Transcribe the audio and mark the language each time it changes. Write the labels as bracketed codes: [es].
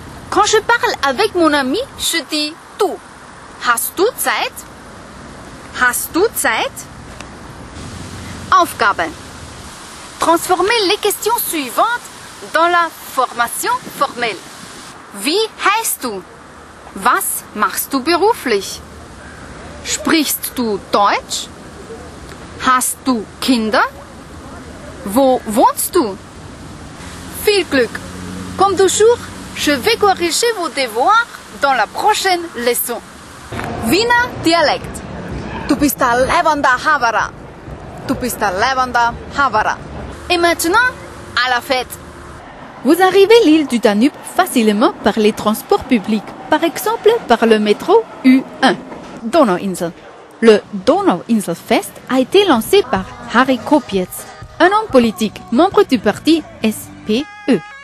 [fr] Quand je parle avec mon ami, je dis du. Hast du Zeit? Hast du Zeit? Aufgabe. Transformez les questions suivantes dans la formation formelle. [de] Wie heißt du? Was machst du beruflich? Sprichst du Deutsch? Hast du Kinder? Wo wohnst du? Viel Glück! [fr] Comme toujours, je vais corriger vos devoirs dans la prochaine leçon. [de] Wiener Dialekt. Du bist der Leibender Havara. Du bist der Leibender Havara. [fr] Et maintenant, à la fête. Vous arrivez l'île du Danube facilement par les transports publics, par exemple par le métro U1. Donauinsel. Le Donauinselfest a été lancé par Harry Kopietz, un homme politique, membre du parti SPE.